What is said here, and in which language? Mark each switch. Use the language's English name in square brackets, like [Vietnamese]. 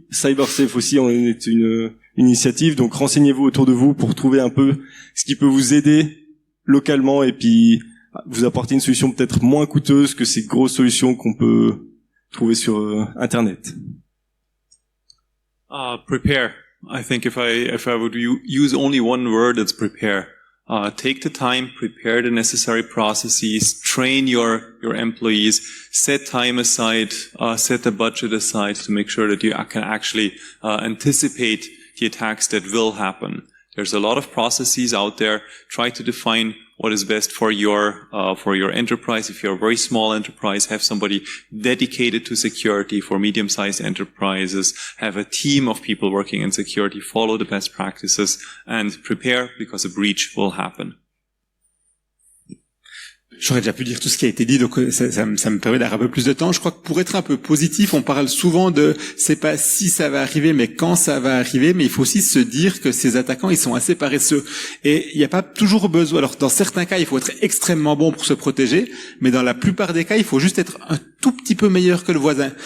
[French] CyberSafe aussi en est une initiative, donc renseignez-vous autour de vous pour trouver un peu ce qui peut vous aider localement et puis vous apporter une solution peut-être moins coûteuse que ces grosses solutions qu'on peut trouver sur Internet. [English] Prepare. I think if I would use only one word, it's prepare. Take the time, prepare the necessary processes, train your employees, set time aside, set a budget aside to make sure that you can actually anticipate the attacks that will happen. There's a lot of processes out there. Try to define what is best for your enterprise. If you're a very small enterprise, have somebody dedicated to security. For medium-sized enterprises, have a team of people working in security. Follow the best practices and prepare because a breach will happen. [French] J'aurais déjà pu dire tout ce qui a été dit, donc ça me permet d'avoir un peu plus de temps. Je crois que pour être un peu positif, on parle souvent de c'est pas si ça va arriver, mais quand ça va arriver. Mais il faut aussi se dire que ces attaquants, ils sont assez paresseux. Et il n'y a pas toujours besoin. Alors dans certains cas, il faut être extrêmement bon pour se protéger, mais dans la plupart des cas, il faut juste être un tout petit peu meilleur que le voisin.